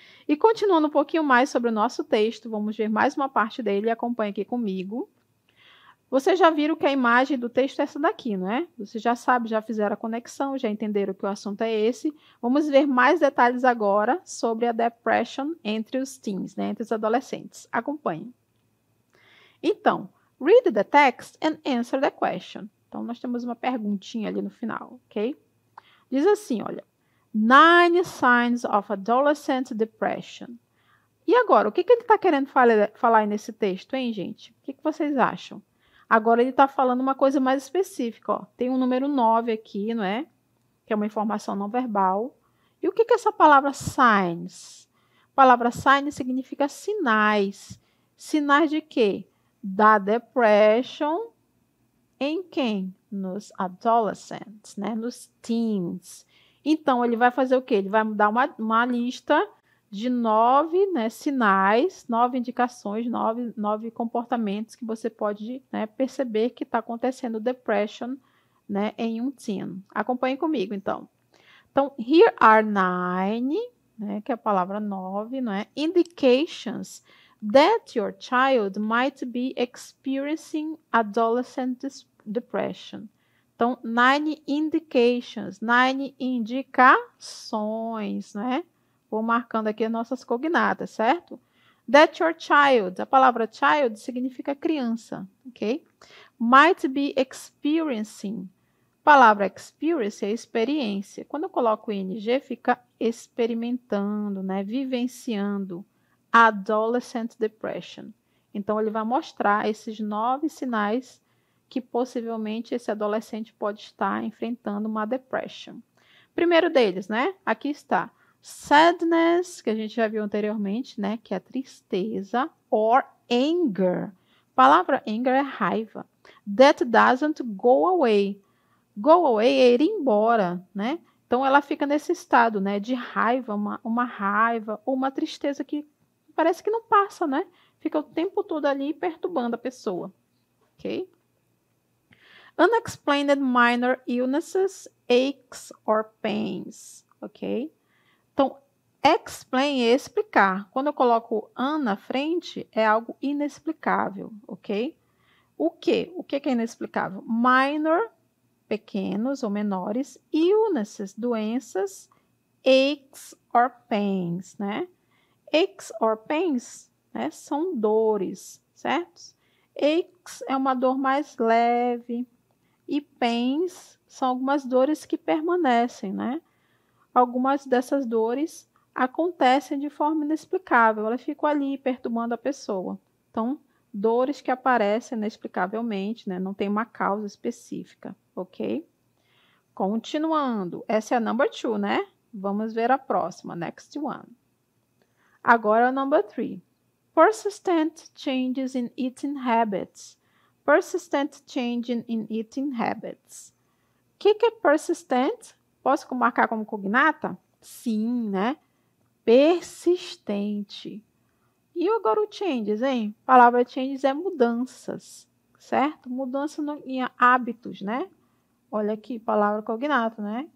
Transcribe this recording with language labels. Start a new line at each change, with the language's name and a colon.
Portuguese: E continuando um pouquinho mais sobre o nosso texto, vamos ver mais uma parte dele, acompanhe aqui comigo. Vocês já viram que a imagem do texto é essa daqui, não é? Vocês já sabem, já fizeram a conexão, já entenderam que o assunto é esse. Vamos ver mais detalhes agora sobre a depression entre os teens, né? Entre os adolescentes. Acompanhem.
English: Então, read the text and answer the question.
Portuguese: Então, nós temos uma perguntinha ali no final, ok? Diz assim, olha.
English: 9 signs of adolescent depression.
Portuguese: E agora, o que ele está querendo falar aí nesse texto, hein, gente? O que vocês acham? Agora ele está falando uma coisa mais específica, ó. Tem um número 9 aqui, não é? Que é uma informação não verbal. E o que é essa palavra signs? A palavra signs significa sinais. Sinais de quê? Da depression em quem? Nos adolescents, né? Nos teens. Então, ele vai fazer o quê? Ele vai dar uma lista de 9, né, sinais, 9 indicações, 9 comportamentos que você pode, né, perceber que está acontecendo depression, né, em um teen. Acompanhe comigo, então. Então,
English: here are 9,
Portuguese: né, que é a palavra 9, não é?
English: Indications that your child might be experiencing adolescent depression.
Portuguese: Então, 9 indications, 9 indicações, né? Vou marcando aqui as nossas cognatas, certo?
English: That your child,
Portuguese: a palavra child significa criança, ok?
English: Might be experiencing.
Portuguese: A palavra experience é experiência. Quando eu coloco ing, fica experimentando, né? Vivenciando.
English: Adolescent depression.
Portuguese: Então, ele vai mostrar esses 9 sinais que possivelmente esse adolescente pode estar enfrentando uma depression. Primeiro deles, né? Aqui está. Sadness, que a gente já viu anteriormente, né? Que é tristeza.
English: Or anger.
Portuguese: A palavra anger é raiva.
English: That doesn't go away. Go away
Portuguese: é ir embora, né? Então, ela fica nesse estado, né? De raiva, uma raiva ou uma tristeza que parece que não passa, né? Fica o tempo todo ali perturbando a pessoa. Ok?
English: Unexplained minor illnesses, aches or pains. Ok?
Portuguese: Então, explain é explicar. Quando eu coloco un na frente, é algo inexplicável, ok? O quê? O que é inexplicável? Minor, pequenos ou menores, illnesses, doenças,
English: aches or pains,
Portuguese: né?
English: Aches or pains,
Portuguese: né, são dores, certo? Aches é uma dor mais leve e pains são algumas dores que permanecem, né? Algumas dessas dores acontecem de forma inexplicável, elas ficam ali perturbando a pessoa. Então, dores que aparecem inexplicavelmente, né? Não tem uma causa específica, ok? Continuando, essa é a number 2, né? Vamos ver a próxima,
English: next one.
Portuguese: Agora, number 3.
English: Persistent changes in eating habits. Persistent change in eating habits.
Portuguese: O que é persistent? Posso marcar como cognata? Sim, né? Persistente. E agora o changes, hein? A palavra changes é mudanças, certo? Mudança em hábitos, né? Olha aqui, palavra cognata, né?